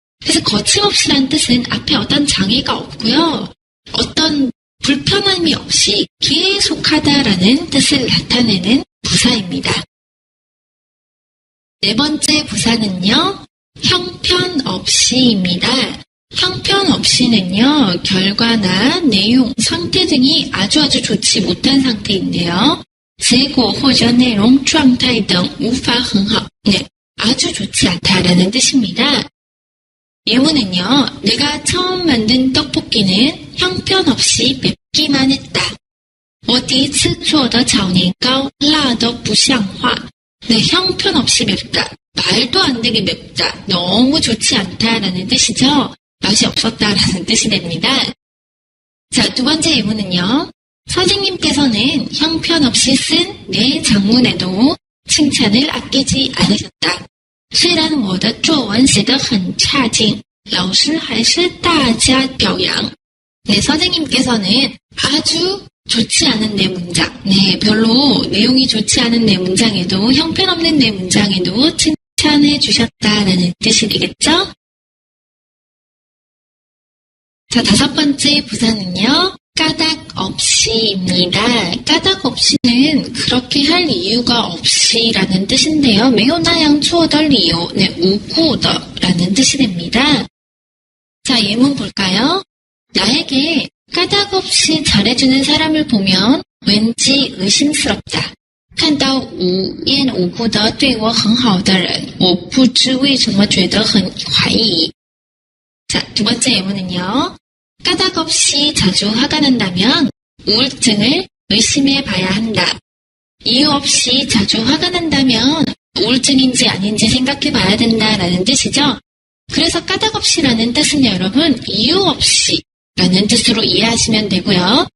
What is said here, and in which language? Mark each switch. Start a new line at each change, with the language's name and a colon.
Korean: 그래서 거침없이란 뜻은 앞에 어떤 장애가 없고요, 어떤 불편함이 없이 계속하다라는 뜻을 나타내는 부사입니다. 네 번째 부사는요, 형편없이입니다. 형편없이는요, 결과나 내용, 상태 등이 아주 좋지 못한 상태인데요.
Chinese: 结果或者内容状态等无法很好.
Korean: 네, 아주 좋지 않다라는 뜻입니다. 예문은요, 내가 처음 만든 떡볶이는 형편없이 맵기만 했다.
Chinese: 我第一次做的炒年糕辣得不像话.
Korean: 네, 형편없이 맵다. 말도 안 되게 맵다. 너무 좋지 않다라는 뜻이죠. 맛이 없었다라는 뜻이 됩니다. 자, 두 번째 예문은요. 선생님께서는 형편없이 쓴 내 장문에도 칭찬을 아끼지 않으셨다.
Chinese: 虽然我的作文写得很差劲，老师还是大加表扬.
Korean: 네, 선생님께서는 아주 좋지 않은 내 문장, 네, 별로 내용이 좋지 않은 내 문장에도, 형편없는 내 문장에도 칭찬해 주셨다라는 뜻이 되겠죠? 자, 다섯 번째 부사는요, 까닭 없이입니다. 까닭 없이는 그렇게 할 이유가 없이라는 뜻인데요.
Chinese: 没有那样做的理由, 네, 无故的
Korean: 라는 뜻이 됩니다. 자, 예문 볼까요? 나에게 까닭 없이 잘해주는 사람을 보면 왠지 의심스럽다.
Chinese: 看到无缘无故的对我很好的人，我不知为什么觉得很怀疑。
Korean: 자, 두 번째 예문은요. 까닭없이 자주 화가 난다면 우울증을 의심해 봐야 한다. 이유 없이 자주 화가 난다면 우울증인지 아닌지 생각해 봐야 된다라는 뜻이죠. 그래서 까닭없이라는 뜻은 여러분 이유 없이라는 뜻으로 이해하시면 되고요.